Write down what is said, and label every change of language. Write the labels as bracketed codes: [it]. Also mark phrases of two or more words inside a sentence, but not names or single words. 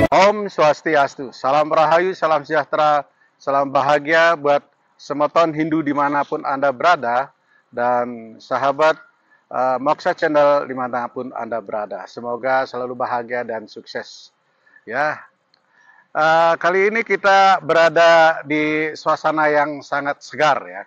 [ban] Om Swastiastu, [id] salam rahayu, salam sejahtera, salam bahagia buat semeton Hindu dimanapun Anda berada, dan sahabat Moksha Channel dimanapun Anda berada. Semoga selalu bahagia dan sukses. Ya, kali ini kita berada di suasana yang sangat segar ya.